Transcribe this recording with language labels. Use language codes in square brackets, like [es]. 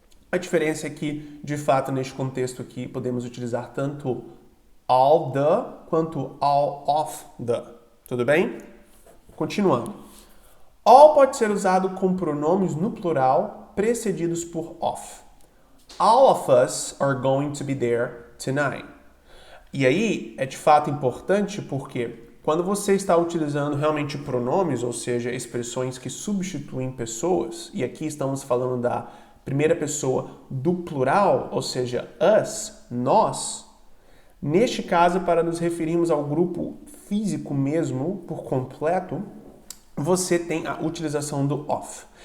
[pt] A diferença é que, de fato, neste contexto aqui, podemos utilizar tanto all the quanto all of the. Tudo bem? Continuando. All pode ser usado com pronomes no plural precedidos por of. [en] All of us are going to be there tonight. [pt] E aí é de fato importante porque quando você está utilizando realmente pronomes, ou seja, expressões que substituem pessoas, e aqui estamos falando da primeira pessoa do plural, ou seja, us, nós, neste caso, para nos referirmos ao grupo físico mesmo, por completo, você tem a utilização do of.